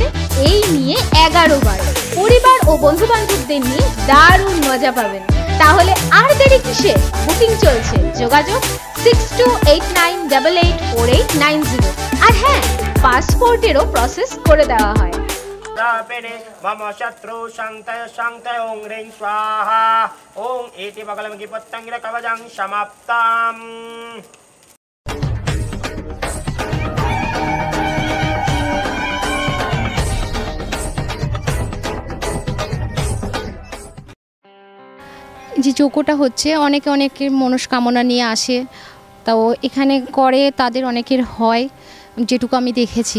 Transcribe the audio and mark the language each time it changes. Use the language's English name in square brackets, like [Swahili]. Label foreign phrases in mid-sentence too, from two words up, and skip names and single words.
[Bangla] এই নিয়ে 11 বার পরিবার ও বন্ধু বান্ধবদের নিয়ে দারুণ মজা পাবেন। তাহলে আর দেরি কিসে? বুকিং চলছে, যোগাযোগ 6289884890। আর হ্যাঁ, পাসপোর্টেরও প্রসেস করে দেওয়া হয়। [Sanskrit] मम शत्रु शांतय शांतय ओं ह्रीं स्वाहा ओं एति बगलमगि पत्तंगिर कवचं समाप्तम्। [Bangla] যে যজ্ঞটা হচ্ছে, অনেকের মনস্কামনা নিয়ে আসে, তাও এখানে করে, তাদের অনেকের হয়, যেটুকু আমি দেখেছি।